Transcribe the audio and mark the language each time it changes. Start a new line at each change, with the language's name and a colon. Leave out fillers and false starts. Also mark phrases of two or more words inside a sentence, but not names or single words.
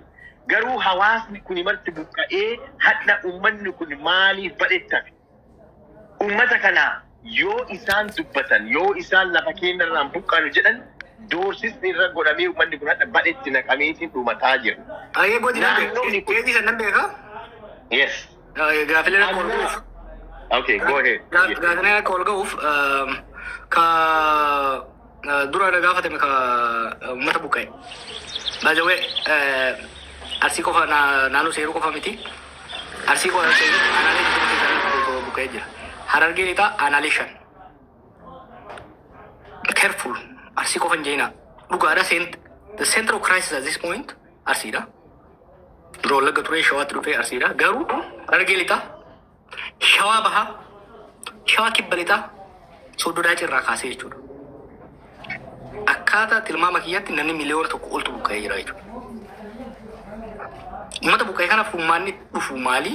Oromo: Garuu hawaasni kun marti buqqa'ee hadha uummanni kun maaliif badhettafe? Uummata kana yoo isaan dubbatan yoo isaan lafa keenyarraan buqqaanu jedhan doorsisni irra godhamee uummanni kun hadha badhetti naqameetiin dhumataa jira. Ayyee godina keetii san nan beekaa?
English: Yes.
Oromo: Gaafilee akka ol ga'uuf.
English: Okay, go ahead.
Oromo: Gaafilee akka ol ga'uuf ka dura gaafatame ka uummata buqqa'e. Baajawee arsii qofa naannoo seeruu qofa miti. Arsii qofa seeruu aanaalee jiru buqqa'ee jira. Harargee lixaa aanaalee 5. Careful. Arsii qofa hin jeenaa. Dhugaadha
English: the center of crisis at this point Arsiidha.
Oromo: Dura Wallagga ture Shawaatti dhufee Arsiidha. Garuu Harargee lixaa Shawaa bahaa Shawaa kibba lixaa Sooddo Daacii irraa kaasee jechuudha. Akkaataa tilmaama kiyyaatti namni miliyoona 1 oltu buqqa'ee jira jechuudha. Uummata buqqa'ee kana furmaanni dhufu maali?